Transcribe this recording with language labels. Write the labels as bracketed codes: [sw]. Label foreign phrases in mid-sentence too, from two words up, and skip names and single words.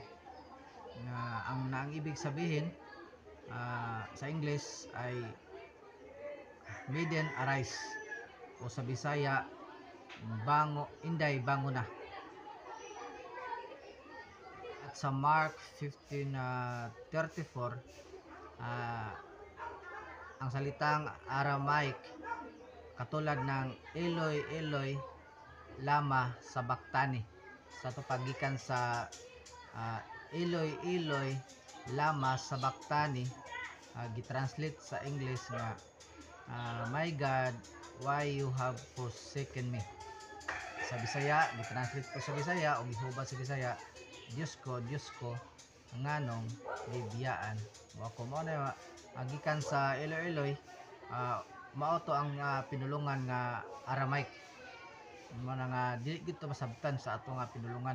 [tl] Ang ibig sabihin sa English ay [en] Maiden Arise [tl] o sa Bisaya [ceb] Inday bango na. [tl] At sa Mark 15:34 ang salitang Aramaic katulad ng [arc] Eloi Eloi lama sabachthani, [ceb] sa pagikan sa [arc] Eloi Eloi lama sabachthani, [ceb] gitranslate sa English nga [en] my God, why you have forsaken me. [ceb] Sa Bisaya gitranslate ko sa Bisaya o gihubad sa Bisaya, Diyos ko nganong gibiyaan mo ako. Mo na gikan sa Eloi Eloi, mao to ang pinulungan nga Aramaic. Mo na nga dili gito masabtan sa ato nga pinulungan.